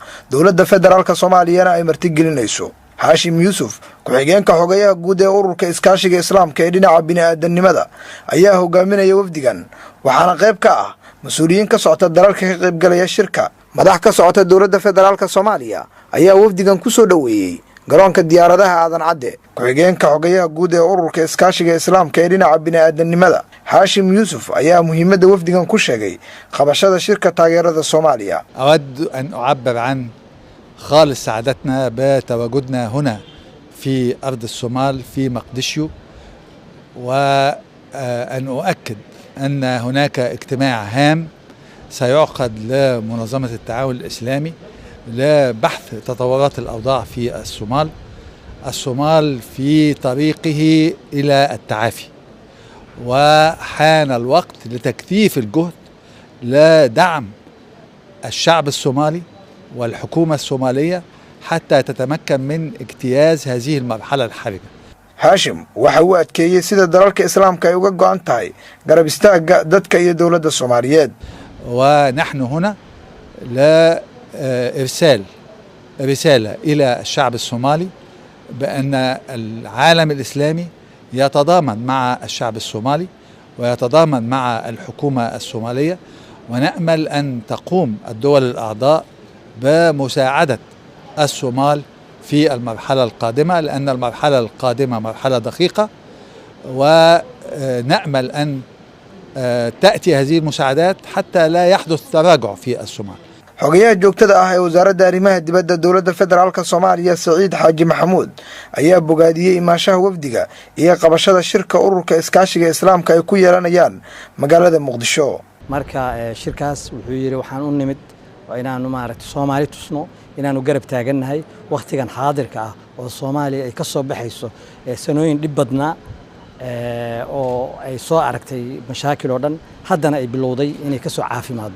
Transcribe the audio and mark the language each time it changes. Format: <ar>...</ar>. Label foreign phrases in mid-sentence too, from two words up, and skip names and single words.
<so>Dowladda Federaalka Soomaaliyana ay martigelinayso. Hashim Yusuf ku-xigeenka xogayaha guud ee ururka iskaashiga Islaamka ee dhinaca bini'aadanimada ayaa hogaaminaya wafdigan, waxaana qayb ka ah mas'uuliyiin ka socota dalalka ka qayb galaya shirka. madax ka socota dowladda Federaalka Soomaaliya ayaa wafdigan ku soo dhaweeyay garoonka diyaaradaha Aadan Cadde. ku-xigeenka xogayaha guud ee ururka iskaashiga Islaamka ee dhinaca bini'aadanimada Hashim Yusuf ayaa muhiimadda wafdigan ku sheegay qabashada shirka taageerada Soomaaliya.</so> <ar>أود أن أعبر عن خالص سعادتنا بتواجدنا هنا في أرض الصومال في مقدشيو، وأن أؤكد أن هناك اجتماع هام سيعقد لمنظمة التعاون الإسلامي لبحث تطورات الأوضاع في الصومال. الصومال في طريقه إلى التعافي، وحان الوقت لتكثيف الجهد لدعم الشعب الصومالي والحكومة الصومالية حتى تتمكن من اجتياز هذه المرحلة الحرجة.</ar> <so>هاشم waxa uu adkeeyay sida dalalka Islaamka ay uga go'an tahay garab istaaga dadka iyo dowladda Soomaaliyeed.</so> <ar>ونحن هنا لإرسال رسالة إلى الشعب الصومالي بأن العالم الإسلامي يتضامن مع الشعب الصومالي ويتضامن مع الحكومة الصومالية، ونأمل أن تقوم الدول الأعضاء بمساعدة الصومال في المرحلة القادمة، لأن المرحلة القادمة مرحلة دقيقة، ونأمل أن تأتي هذه المساعدات حتى لا يحدث تراجع في الصومال.</ar> <so>xogayaha joogtada ah ee wasaaradda arrimaha dibadda dowladda Federaalka Soomaaliya Saciid Xaaji Maxamuud ayaa bogaadiyay imaashaha wafdiga iyo qabashada shirka ururka iskaashiga Islaamka ay ku yeelanayaan magaalada Muqdisho. marka shirkaas wuxuu yiri waxaan u nimid inaanu Soomaali tusno inaanu garab taaganahay waqtigan xaadirka ah oo Soomaaliya ay ka soo baxayso sanooyin dhib badnaa oo ay soo aragtay mashaakil oo dhan haddana ay bilowday inay ka soo caafimaado.</so>